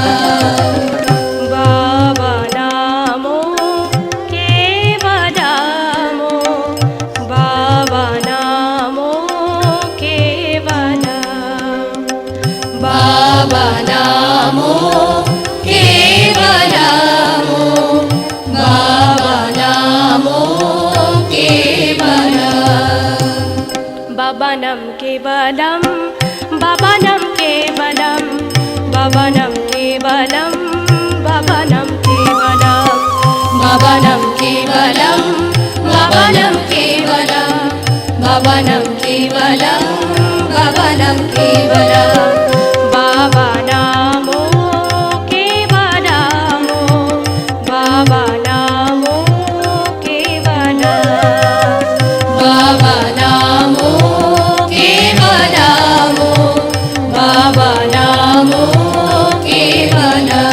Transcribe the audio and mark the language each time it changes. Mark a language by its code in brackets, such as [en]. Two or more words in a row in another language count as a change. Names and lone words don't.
[sa] बाबा नामो केवलमो बाबा नामो केवल बाबा नामो केवलमो बाबा नामो केवल बाबानं केवलं बाबानं केवलं बाबानं केवलं बाबानं केवलं बाबानं केवलं बाबानं केवलं बाबानं केवलं बाबानं केवलं बाबा नामो केवलमो बाबा नामो केवल बाबा नामो केवलमो बाबा नामो केवल